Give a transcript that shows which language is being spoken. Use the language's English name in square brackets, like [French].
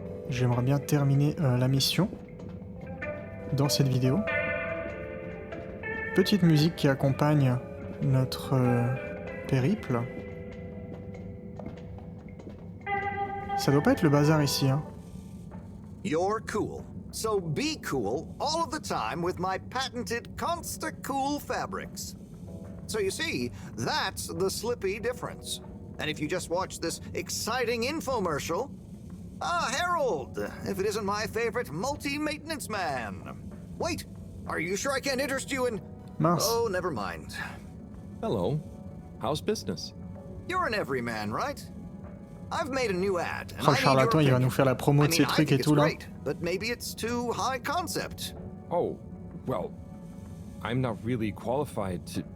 [French] J'aimerais bien terminer la mission dans cette vidéo. Petite musique qui accompagne notre périple. Ça doit pas être le bazar ici, hein. [English] You're cool. So be cool all of the time with my patented Consta-Cool fabrics. So you see, that's the Slippy difference. And if you just watch this exciting infomercial... Ah, Harold! If it isn't my favorite multi-maintenance man. Wait, are you sure I can't interest you in... [French] Mince. [English] Oh, never mind. Hello. How's business? You're an everyman, right? I've made a new ad. [French] Oh, le charlatan, il va nous faire la promo de ces trucs et tout là. [English] Great, but maybe it's too high concept. Oh, well, I'm not really qualified to...